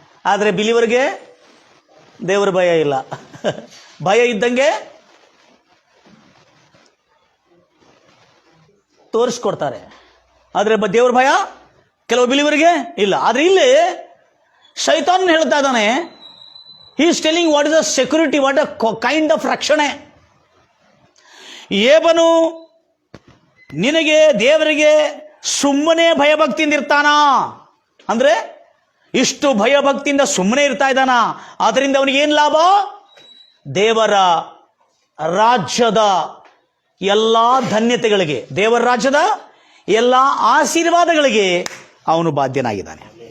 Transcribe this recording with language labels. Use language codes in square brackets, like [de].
[kn] ಆದರೆ ಬಿಲಿವರಿಗೆ ದೇವರ ಭಯ ಇಲ್ಲ. ಭಯ ಇದ್ದಂಗೆ ತೋರಿಸ್ಕೊಡ್ತಾರೆ, ಆದರೆ ದೇವರ ಭಯ ಕೆಲವು ಬಿಲಿವರಿಗೆ ಇಲ್ಲ. ಆದರೆ ಇಲ್ಲಿ ಶೈತಾನ್ ಹೇಳ್ತಾ ಇದ್ದಾನೆ, [en] he is telling what is the security, what a kind of [kn] ರಕ್ಷಣೆ. ಏಬನು ನಿನಗೆ ದೇವರಿಗೆ ಸುಮ್ಮನೆ ಭಯಭಕ್ತಿಯಿಂದ ಇರ್ತಾನ ಅಂದ್ರೆ, ಇಷ್ಟು ಭಯಭಕ್ತಿಯಿಂದ ಸುಮ್ಮನೆ ಇರ್ತಾ ಇದ್ದಾನ, ಅದರಿಂದ ಅವನಿಗೆ ಏನು ಲಾಭ? ದೇವರ ರಾಜ್ಯದ ಎಲ್ಲ ಧನ್ಯತೆಗಳಿಗೆ, ದೇವರ ರಾಜ್ಯದ ಎಲ್ಲ ಆಶೀರ್ವಾದಗಳಿಗೆ ಅವನು ಬಾಧ್ಯನಾಗಿದ್ದಾನೆ.